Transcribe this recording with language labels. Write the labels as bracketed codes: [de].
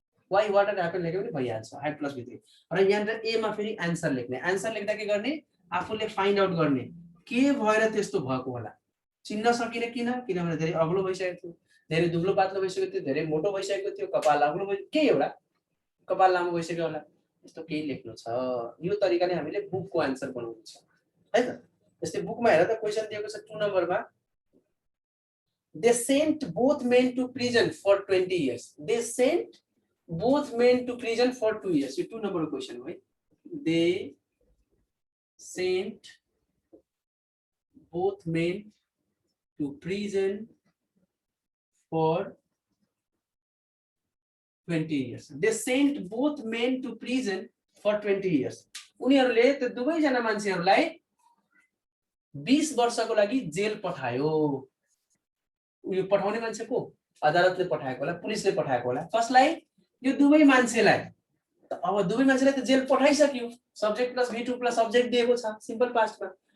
[ne] Why what had happened लेख्यो भने भइहाल्छ ह्याड प्लस V3 र यहाँ ए मा फेरि आन्सर लेख्ने आन्सर लेख्दा के गर्ने आफूले फाइन्ड आउट गर्ने के भएर त्यस्तो भएको होला चिन्न सकिन किनभने धेरै अग्लो भइसकेको थियो धेरै दुब्लो पातलो भइसकेको थियो धेरै मोटो भइसकेको थियो कपाल अग्लो के एउटा कपाल लामो भइसक्यो होला यस्तो केही लेख्नु छ। यो तरिकाले हामीले बुकको आन्सर बनाउनु छ है त। जस्तै बुकमा हेर त क्वेशन दिएको छ 2 नम्बरमा, [en] they sent both men to prison for 20 years. They sent both men to prison for 2 years. [ne] यो 2 नम्बरको क्वेशन हो है। [en] they sent both men to prison for 20 years. They sent both men to prison for 20 years. [ne] उनीहरूले त्यो दुवै जना मान्छेहरूलाई 20 वर्षको लागि जेल पठायो। उयो पठाउने मान्छे को? अदालतले पठाएको होला, पुलिसले पठाएको होला। कसलाई? यो दुवै मान्छेलाई। अब दुवै मान्छेलाई त jail पठाइसक्यो, subject plus V2 plus subject दिएको छ सिम्पल पास्टमा।